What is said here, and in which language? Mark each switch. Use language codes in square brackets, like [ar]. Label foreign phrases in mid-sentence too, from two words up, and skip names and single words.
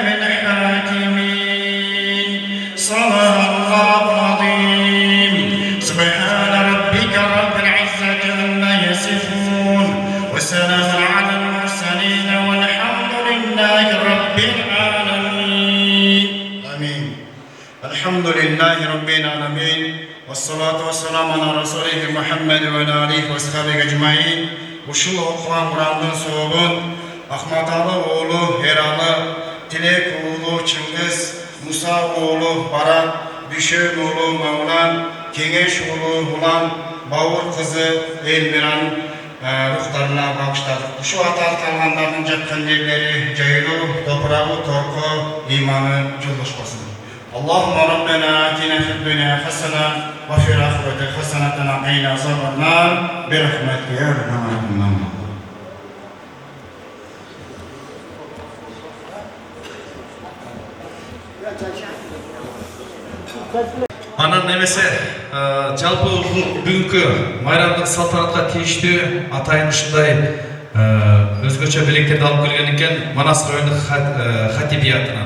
[ar] الحاكمين صدق الله العظيم سبحان ربك رب العزة عما يصفون وسلام على المرسلين والحمد لله رب العالمين آمين الحمد لله رب العالمين والصلاة والسلام على رسوله محمد وعلى آله وصحبه أجمعين [ky] ушул окуган Курандын сообун Ахматалы оолу Эралы, Тилек оолу Чыңгыз, Муса оолу Барат, Дүшөн оолу Мавлан, Кеңеш оолу Улан, Бауыр кызы Элмиран рухтарына багыштадык. Ушу аталгандардын жаткан жерлери жайлуу, топурагы торко, иманы жолдошпосун. [ar] اللهم ربنا آتنا في الدنيا حسنة وفي الآخرة حسنة وقنا عذاب النار برحمتك يا أرحم الراحمين. [ky] Анан немесе жалпы бүгүнкү майрамдык салтанатка тийиштүү атайын ушундай өзгөчө белектерди алып келген экен Манас райондук хатибиятынан.